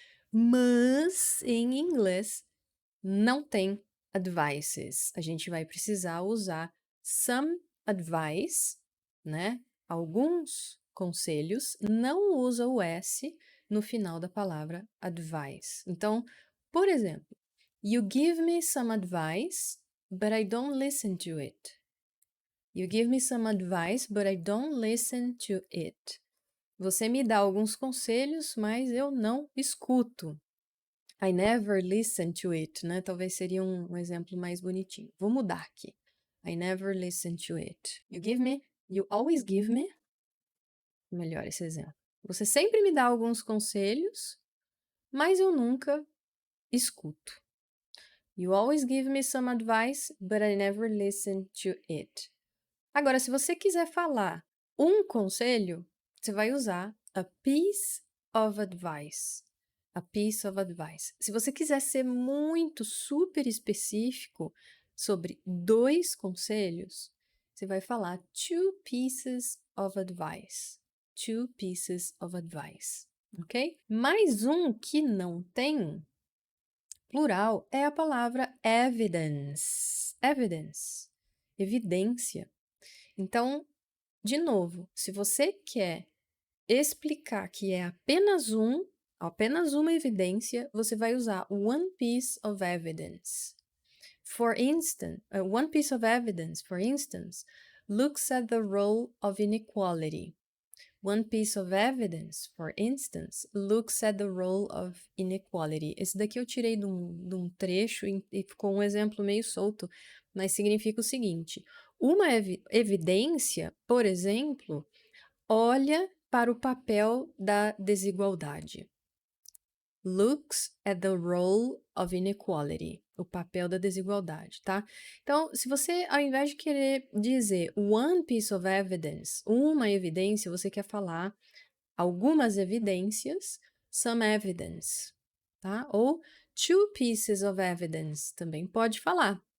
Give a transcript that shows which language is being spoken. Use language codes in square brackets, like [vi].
[pt] Mas em inglês não tem advices. A gente vai precisar usar some advice, né? Alguns conselhos, não usa o S no final da palavra advice. Então, por exemplo, [en] you give me some advice, but I don't listen to it. You give me some advice, but I don't listen to it. [pt] Você me dá alguns conselhos, mas eu não escuto. [en] I never listen to it, [pt] né? Talvez seria um exemplo mais bonitinho. Vou mudar aqui. [en] I never listen to it. You always give me. [pt] Melhor esse exemplo. Você sempre me dá alguns conselhos, mas eu nunca escuto. [en] You always give me some advice, but I never listen to it. [pt] Agora, se você quiser falar um conselho, você vai usar a piece of advice. A piece of advice. Se você quiser ser muito super específico sobre 2 conselhos, você vai falar two pieces of advice. [en] Two pieces of advice, [pt] ok? Mais um que não tem plural é a palavra evidence. Evidence. Evidência. Então, de novo, se você quer explicar que é apenas uma evidência, você vai usar one piece of evidence. [en] For instance, one piece of evidence, for instance, looks at the role of inequality. One piece of evidence, for instance, looks at the role of inequality. [pt] Esse daqui eu tirei de um trecho e ficou um exemplo meio solto, mas significa o seguinte: uma evidência, por exemplo, olha para o papel da desigualdade. [en] Looks at the role of inequality. [pt] O papel da desigualdade, tá? Então, se você, ao invés de querer dizer one piece of evidence, uma evidência, você quer falar algumas evidências, some evidence, tá? Ou two pieces of evidence, também pode falar.